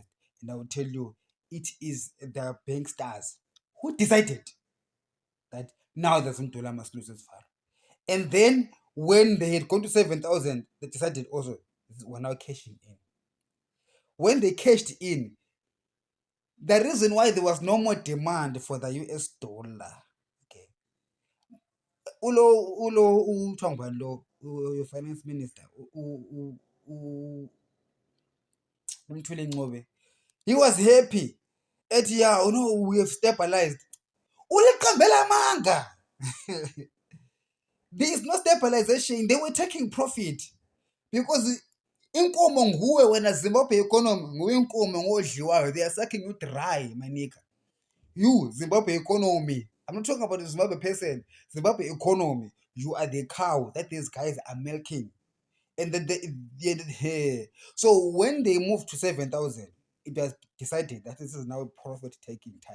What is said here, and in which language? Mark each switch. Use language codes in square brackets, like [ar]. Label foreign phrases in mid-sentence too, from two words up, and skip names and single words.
[en] And I will tell you, it is the bank stars who decided that now the Zimbabwean dollar must lose its value. And then when they had gone to 7,000, they decided also, we're now cashing in. When they cashed in, the reason why there was no more demand for the US dollar, okay, [nd] kuthiwa ngubani lo, [en] your finance minister, uMthule Ncube, he was happy. Ethi, yeah, we have stabilized. [nd] Uliqambela manga. [en] There is no stabilization. They were taking profit, because [nd] inkomo nguwe wena [en] Zimbabwe economy, [nd] nguwe inkomo ngodliwayo. [en] They are sucking you dry, my nigga. You, Zimbabwe economy. I'm not talking about the Zimbabwe person. Zimbabwe economy. You are the cow that these guys are milking. And then so when they moved to 7,000, it was decided that this is now profit taking time.